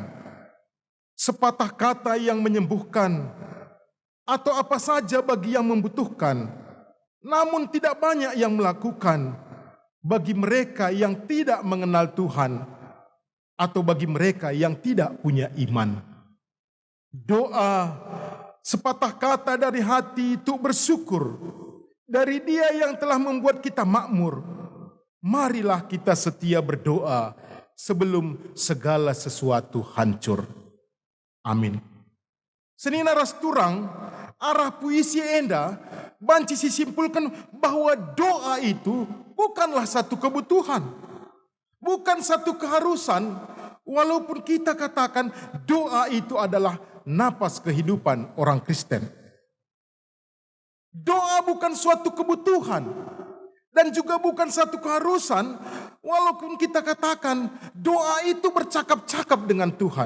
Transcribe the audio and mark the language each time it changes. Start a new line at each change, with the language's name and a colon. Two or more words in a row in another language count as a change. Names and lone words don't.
Indonesian: Sepatah kata yang menyembuhkan atau apa saja bagi yang membutuhkan, namun tidak banyak yang melakukan bagi mereka yang tidak mengenal Tuhan atau bagi mereka yang tidak punya iman. Doa sepatah kata dari hati untuk bersyukur dari Dia yang telah membuat kita makmur, marilah kita setia berdoa sebelum segala sesuatu hancur. Amin.
Batak Karo: Senina ras turang, arah puisi enda, banci
Indonesian: simpulkan bahwa doa itu bukanlah satu kebutuhan, bukan satu keharusan, walaupun kita katakan doa itu adalah napas kehidupan orang Kristen. Doa bukan suatu kebutuhan dan juga bukan satu keharusan, walaupun kita katakan doa itu bercakap-cakap dengan Tuhan.